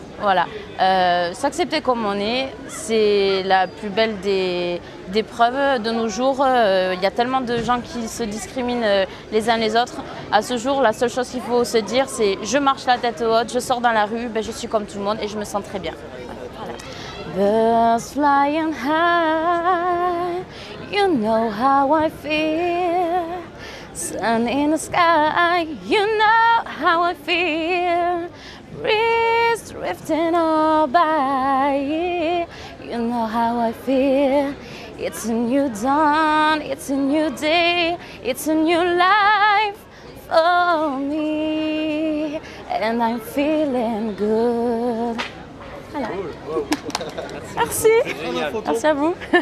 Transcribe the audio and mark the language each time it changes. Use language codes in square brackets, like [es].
[fr] Voilà, s'accepter comme on est, c'est la plus belle des preuves. De nos jours, il y a tellement de gens qui se discriminent les uns les autres. À ce jour, la seule chose qu'il faut se dire, c'est je marche la tête haute, je sors dans la rue, je suis comme tout le monde et je me sens très bien. [en] Birds flying high, you know how I feel. Sun in the sky, you know how I feel. Breeze drifting all by, you know how I feel. It's a new dawn, it's a new day, it's a new life for me, and I'm feeling good. [fr] Voilà. Merci. Merci à vous.